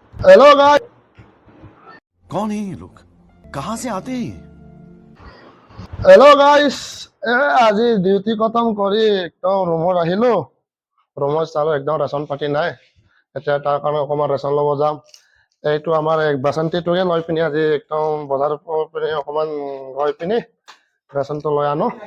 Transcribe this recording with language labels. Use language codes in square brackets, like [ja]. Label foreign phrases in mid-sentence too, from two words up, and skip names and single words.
[en] Hello guys. [hi] कौन है ये लोग? कहाँ से आते हैं ये? [en] Hello guys, [as] আজি ডিউটি খতম কৰি একদম ৰুমত আহিলো। ৰুমত চালো একদম ৰেচন পাতি নাই। এতিয়া তাৰ কাৰণে অকণমান ৰেচন ল'ব যাম। এইটো আমাৰ বাচন্তিটোকে লৈ পিনি আজি একদম বজাৰৰ পিনে অকণমান গৈ পিনি ৰেচনটো লৈ আনো।